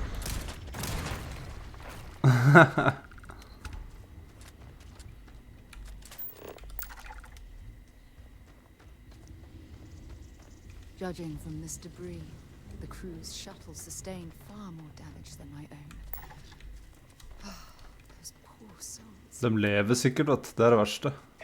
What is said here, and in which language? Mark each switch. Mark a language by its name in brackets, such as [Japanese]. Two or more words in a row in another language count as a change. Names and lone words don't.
[English] Judging from this debris, the crew's shuttle sustained far more damage than my own. Those poor souls. [Norwegian] De lever sikkert, vet du. Det er det verste.